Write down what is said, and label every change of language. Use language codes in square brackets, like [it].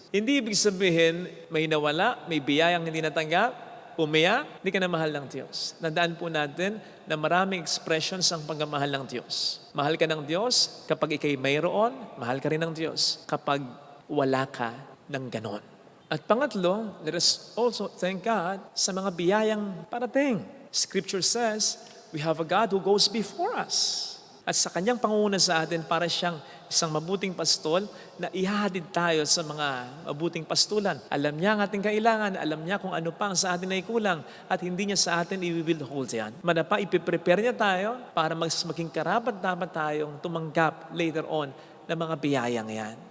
[tl] Hindi ibig sabihin, may nawala, may biyayang hindi natanggap, umiyak, hindi ka na mahal ng Diyos. Nadaan po natin na maraming expressions ang pagmamahal ng Diyos. Mahal ka ng Diyos kapag ikay mayroon, mahal ka rin ng Diyos kapag wala ka ng ganon. At pangatlo, [en] let us also thank God [tl] sa mga biyayang parating. [en] Scripture says, we have a God who goes before us. [tl] At sa kanyang pangunguna sa atin para siyang isang mabuting pastol na ihahatid tayo sa mga mabuting pastulan. Alam niya ang ating kailangan, alam niya kung ano pa ang sa atin ay kulang at hindi niya sa atin i-withhold yan. Manapa, ipiprepare niya tayo para maging karapat-dapat tayong tumanggap later on ng mga biyayang yan.